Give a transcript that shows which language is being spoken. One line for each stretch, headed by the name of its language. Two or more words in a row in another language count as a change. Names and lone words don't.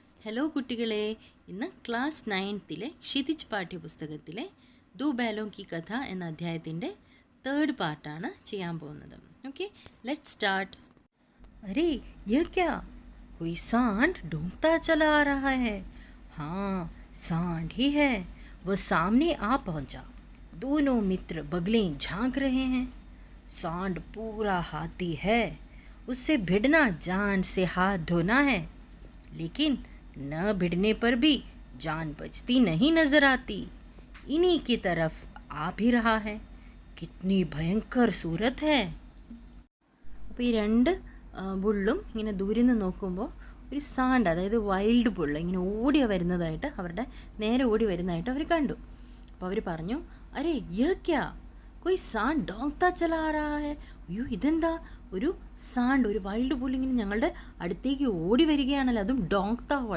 Malayalam: ഹലോ കുട്ടികളെ, ഇന്ന് ക്ലാസ് 9ലെ ക്ഷിതിജ് പാഠ്യപുസ്തകത്തിലെ ദോ बैलों की കഥ എന്ന അധ്യായത്തിൻ്റെ 3rd പാർട്ടാണ് ചെയ്യാൻ പോകുന്നത്.
English: Okay, let's start.
Hindi: अरे यह क्या, कोई सांड ढूंढता चला आ रहा है. हाँ, सांड ही है. वह सामने आ पहुंचा. दोनों मित्र बगलें झांक रहे हैं. सांड पूरा हाथी है. उससे भिड़ना जान से हाथ धोना है, लेकिन न भिड़ने पर भी जान बचती नहीं नजर आती. इन्हीं की तरफ आ भी रहा है. कितनी भयंकर सूरत है.
Malayalam: അപ്പോൾ ഈ രണ്ട് ബുള്ളും ഇങ്ങനെ ദൂരെ നിന്ന് നോക്കുമ്പോൾ ഒരു സാണ്ട്, അതായത്
English: wild bull
Malayalam: ഇങ്ങനെ ഓടി വരുന്നതായിട്ട്, അവരുടെ നേരെ ഓടി വരുന്നതായിട്ട് അവർ കണ്ടു. അപ്പോൾ അവർ പറഞ്ഞു,
Hindi: अरे यह क्या, कोई सांड ढूंढता चला रहा है.
Malayalam: അയ്യോ, ഇതെന്താ, ഒരു സാണ്ട്, ഒരു
English: wild bull
Malayalam: ഇങ്ങനെ ഞങ്ങളുടെ അടുത്തേക്ക് ഓടി വരികയാണല്ലോ, അതും
Hindi: ढूंढता हुआ.